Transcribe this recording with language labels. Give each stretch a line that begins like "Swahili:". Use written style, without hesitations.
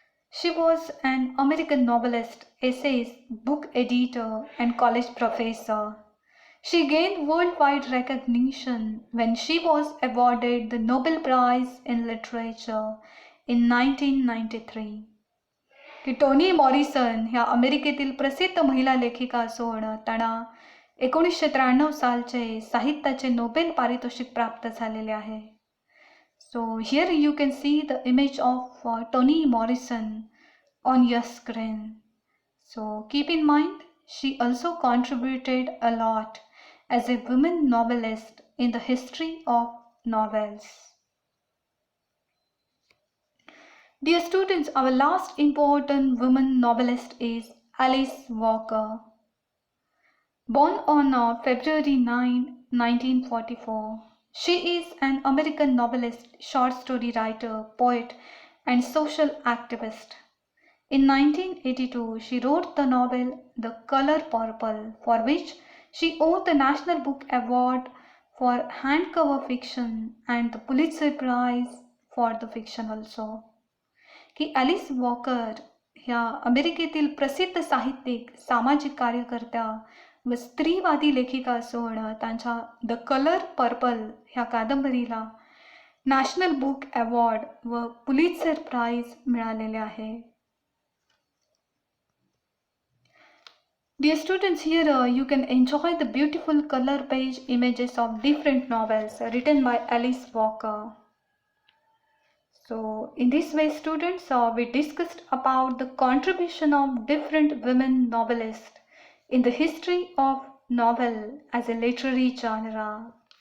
English: She was an American novelist, essayist, book editor, and college professor. She gained worldwide recognition when she was awarded the Nobel Prize in Literature in 1993.
Marathi: की Tony Morrison ह्या अमेरिकेतील प्रसिद्ध महिला लेखिका असून त्यांना 1993 सालचे साहित्याचे नोबेल पारितोषिक प्राप्त झालेले आहे.
English: So here you can see the image of Toni Morrison on your screen. So keep in mind, she also contributed a lot as a women novelist in the history of novels. Dear students, our last important woman novelist is Alice Walker. Born on February 9, 1944, she is an American novelist, short story writer, poet, and social activist. In 1982, she wrote the novel The Color Purple, for which she won the National Book Award for handcover fiction and the Pulitzer Prize for the fiction also.
Marathi: की Alice walker ह्या अमेरिकेतील प्रसिद्ध साहित्यिक, सामाजिक कार्यकर्त्या व स्त्रीवादी लेखिका असून त्यांच्या द कलर पर्पल ह्या कादंबरीला नॅशनल बुक अवॉर्ड व पुलित्झर प्राइज मिळालेले आहे.
English: Dear students, here you can enjoy the beautiful color page images of different novels written by Alice Walker. So in this way, students, we discussed about the contribution of different women novelists in the history of novel as a literary genre.